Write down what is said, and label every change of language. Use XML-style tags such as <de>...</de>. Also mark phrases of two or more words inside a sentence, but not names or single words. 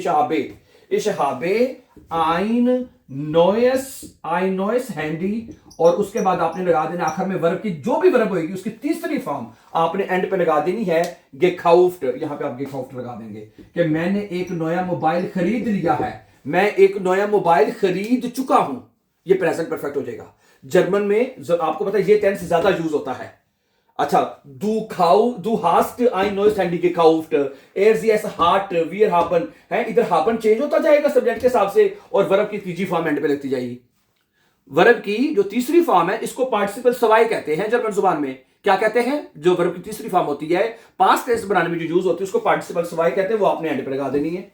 <de>Ich habe ein neues, ein neues Handy,</de> <hi>और उसके बाद आपने लगा देना आखिर में वर्ब की जो भी वर्ब होगी उसकी तीसरी फॉर्म आपने एंड पे लगा देनी है गेखाउफ्ट। यहां पे आप गेखाउफ्ट लगा देंगे कि मैंने एक नया मोबाइल खरीद लिया है, मैं एक नया मोबाइल खरीद चुका हूं। ये</hi> <en>present perfect</en> <hi>हो जाएगा। जर्मन में आपको पता है ये टेंस ज्यादा यूज होता है। अच्छा,</hi> <de>du hast ein neues Handy gekauft, sie es hat, wir haben,</de> <hi>है इधर हाबन चेंज होता जाएगा सब्जेक्ट के हिसाब से और वर्ब की तीसरी फॉर्म एंड पे लगती जाएगी। वर्ब की जो तीसरी फॉर्म है इसको पार्टिसिपल सवाई कहते हैं जर्मन जुबान में। क्या कहते हैं? जो वर्ब की तीसरी फॉर्म होती है</hi> <en>past tense</en> <hi>बनाने में जो यूज होती है उसको पार्टिसिपल सवाई कहते हैं, वो आपने एंड पे लगा देनी है।</hi>